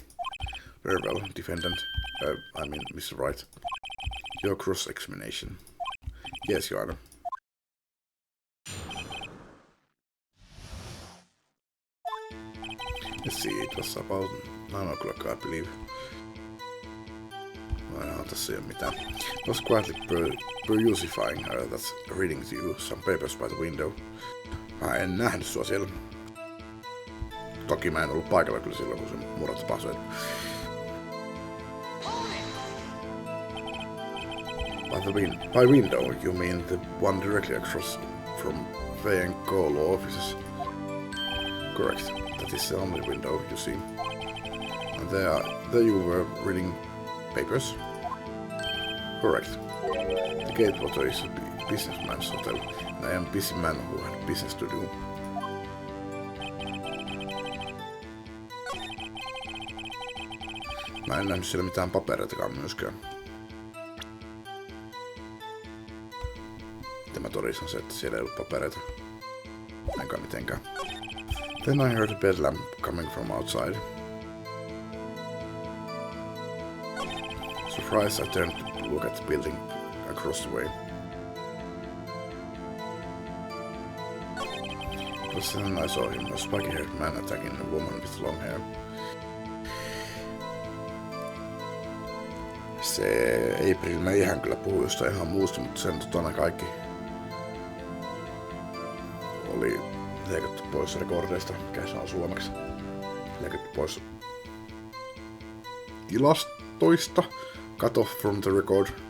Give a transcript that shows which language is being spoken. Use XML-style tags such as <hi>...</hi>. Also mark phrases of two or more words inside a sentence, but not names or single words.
<en>Very well, defendant. Mr. Wright. Your cross-examination. Yes, Your Honor. Let's see, it was about 9 o'clock, I believe.</en> <fi>Tässä ei ole mitään.</fi> <en>I was quietly perusifying, that's reading to you, some papers by the window.</en> <fi>Mä en nähnyt sua siellä. Toki mä en ollut paikalla kyllä silloin, kun se murhat tapahtui.</fi> <en>By window, you mean the one directly across from V&Co law offices? Correct. That is the only window you see. And there you were reading papers? Correct. The Gatewater is a businessman's hotel, and I am a busy man who had business to do.</en> <fi>Mä en nähnyt siellä mitään papereitakaan myöskään. Tämä todistan se, että siellä ei ollut papereita. Enkä mitenkään.</fi> <en>Then I heard a bed lamp coming from outside. Surprised, I turned to look at the building across the way. Just then I saw him, a spiky-haired man attacking a woman with long hair.</en> <fi>Se April May hän kyllä puhui jostain ihan muusta, mutta sen kaikki oli leikattu pois rekordeista, mikä se on suomeksi. Leikattu pois tilastoista.</fi> <en>Cut off from the record.</en>